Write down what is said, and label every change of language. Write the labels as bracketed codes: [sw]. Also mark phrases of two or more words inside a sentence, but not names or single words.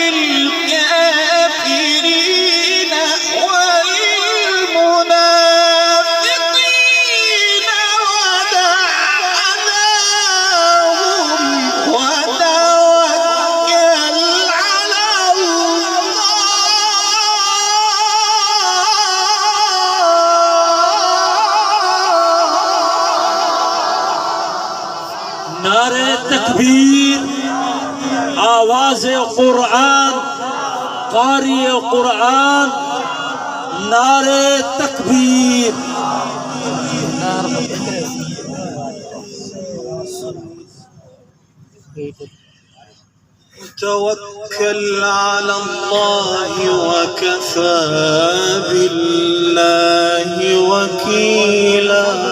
[ar] الكافرين والمنافقين ودع أذاهم وتوكل على الله. [ur] نعرۂ تکبیر، آواز قرآن، قاری قرآن، نعرۂ تکبیر. [ar] توكل على الله وكفى بالله وكيلا.